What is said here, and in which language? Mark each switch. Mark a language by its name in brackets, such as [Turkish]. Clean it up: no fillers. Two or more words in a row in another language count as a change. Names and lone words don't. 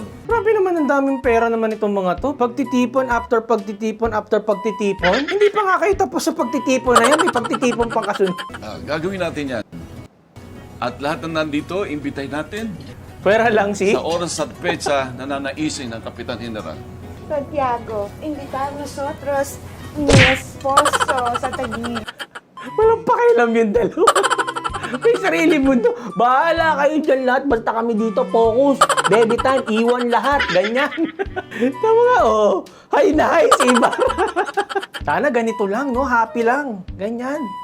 [Filipino] Grabe naman, ang daming pera naman itong mga to. Pagtitipon after pagtitipon after pagtitipon. Hindi pa nga kayo tapos sa pagtitipon na yan. May pagtitipon pang kasunod. Gagawin natin yan. At lahat na nandito, imbitay natin Pwera lang si... sa oras at petsa na nanaisin ng Kapitan General. [Spanish] Santiago, invitar nosotros mi esposo sa Taguig. [Filipino] Walang pakialam yung dalawa. May sarili mundo. Bahala kayo dyan lahat. Basta kami dito, focus. [English] Baby time, [Filipino] iwan lahat. Ganyan. Tama nga, oh. Hay na hay, si Ibarra. Sana ganito lang, no? Happy lang. Ganyan.